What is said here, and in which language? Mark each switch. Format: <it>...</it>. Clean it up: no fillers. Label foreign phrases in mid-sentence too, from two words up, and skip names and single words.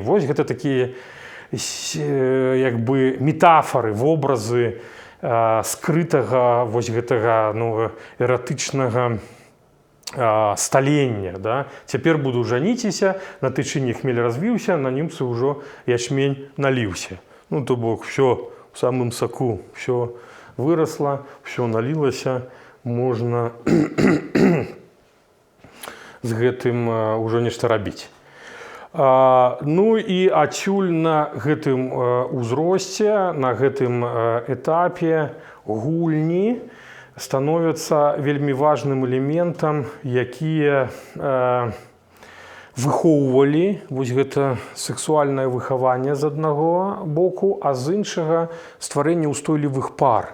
<be>Вось гэта такія метафары, вобразы скрытага вось гэтага эратычнага сталення. Цяпер буду жаніцеся, на тычыне хмель развіўся, на немцы ўжо ячмень наліўся. То бок, все у самым саку, все выросла, все налілася, можна з гэтым ўжо нешта рабіць. І адсюль на гэтым узросце, на гэтым этапе гульні становяцца вельмі важным элементам, якія выхоўвалі вось гэта сексуальнае выхаванне з аднаго боку, а з іншага стварэнне ўстойлівых пар.</be>